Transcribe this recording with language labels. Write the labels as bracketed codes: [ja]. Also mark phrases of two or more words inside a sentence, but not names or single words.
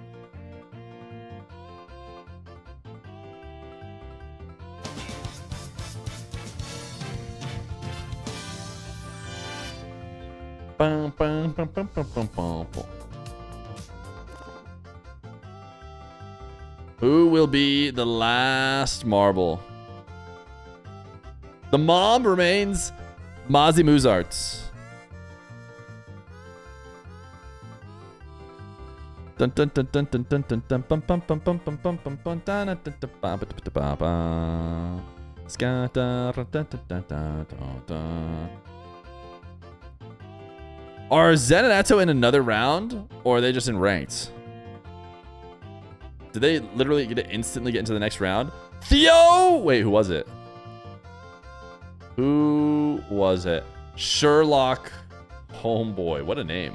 [en] Bum, bum, bum, bum, bum, bum, bum, bum. Who will be the last marble? The mom remains Mozzie Muzarts. Dun dun dun dun dun dun dun dun bum bum bum bum bum bum bum bum da da da da ba ba da ba ba ska da da da da da da. Are Zen and Atto in another round, or are they just in ranked? Did they literally instantly get into the next round? Theo! Wait, who was it? Who was it? Sherlock Homeboy. What a name.